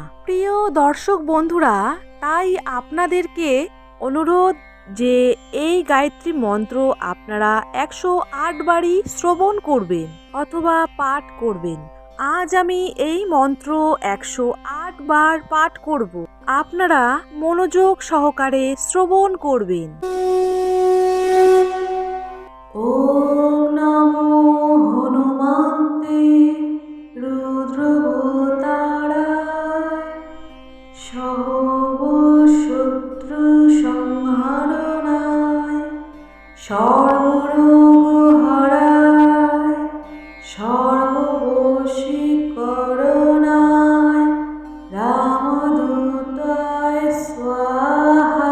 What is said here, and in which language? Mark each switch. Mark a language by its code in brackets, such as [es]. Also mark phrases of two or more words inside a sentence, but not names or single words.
[bn] প্রিয় দর্শক বন্ধুরা, তাই আপনাদেরকে অনুরোধ যে এই গায়ত্রী মন্ত্র আপনারা 108 বারই শ্রবণ করবেন অথবা পাঠ করবেন। আজ আমি এই মন্ত্র 108 বার পাঠ করব, আপনারা মনোযোগ সহকারে শ্রবণ করবেন। [sa] ওম নমো হনুমন্তে রুদ্রবতারায় সর্বশত্রু সংহারণায় সর্বরোগহরায় সর্ববশীকরণায় রামদূতায় স্বাহা।